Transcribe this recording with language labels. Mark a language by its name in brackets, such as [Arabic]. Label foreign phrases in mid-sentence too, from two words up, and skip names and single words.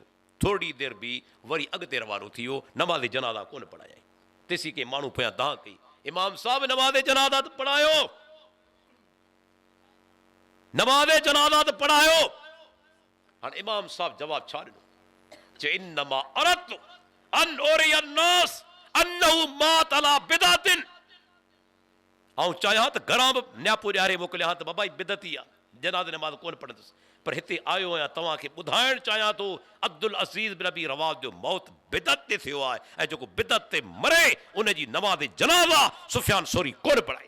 [Sindhi] थोरी देरि बि वरी अॻिते रवानो थी वियो, नमाज़े जनाज़ा कोन पढ़ायईं। तेसी के माण्हू पिया दाह कई, इमाम साहब नमाज़े जनाज़ा त पढ़ायो, नमाज़े जनाज़ा त पढ़ायो। हाणे इमाम साहब जवाब छा ॾिनो? [Arabic] चए إنما أردت أن أري الناس أنه مات على بدعة. [Sindhi] आउं चाहियां त घरां बि न्यापो ॾियारे मोकिलियां त बाबा बिदती आहे, जनाज़े नमाज़ कोन पढ़ंदुसि, पर हिते आयो आहियां तव्हांखे ॿुधाइण चाहियां थो अब्दुल अज़ीज़ बिन अबी रवाद जो मौत बिदत ते थियो आहे ऐं जेको बिदत ते मरे उनजी नमाज़े जनाज़ा सुफ़ियान सोरी कोन पढ़ाई।